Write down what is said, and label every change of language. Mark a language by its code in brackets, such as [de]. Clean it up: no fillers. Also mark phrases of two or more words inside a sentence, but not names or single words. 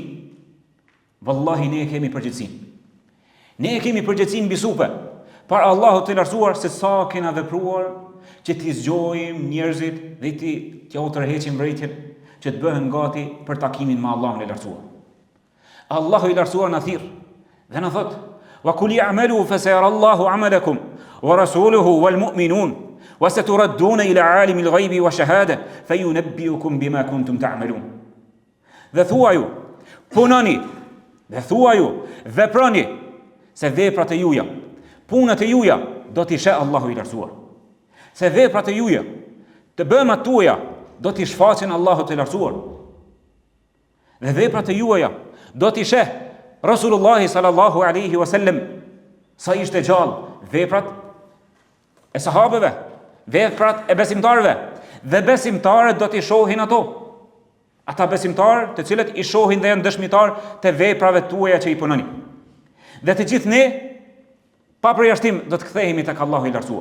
[sq] Vallahi ne kemi përgjegjësinë. Ne kemi përgjegjësinë mbi supe para Allahut të lartësuar se sa kena vepruar që t'i zgjojmë njerëzit dhe t'ja u tërheqim vërejtjen që të bëhen gati për takimin me Allahun e lartësuar. Allahu i lartësuar na thirr Dhe na thot: [ar] "وقل اعملوا فسيرى الله عملكم ورسوله والمؤمنون وستردون إلى عالم الغيب والشهادة فينبئكم بما كنتم تعملون." [sq] Dhe thuaju, punoni, dhe thuaju, veproni, se veprat e juja, punët e juja do t'i sheh Allahu i lartësuar. Se veprat e juja, të bëmat tuaja do t'i shfaqen Allahu i lartësuar. Dhe veprat e juaja do t'i sheh Rasulullah [ar] صلى الله عليه وسلم [sq] sa ishte gjallë, veprat e sahabeve, veprat e besimtarëve, dhe besimtarët do t'i shohin ato. Ata besimtarë të cilët i shohin dhe janë dëshmitar të veprave tuaja që i punoni. Dhe të gjithë ne, pa përjashtim, do të kthehemi tek Allahu i lartësuar.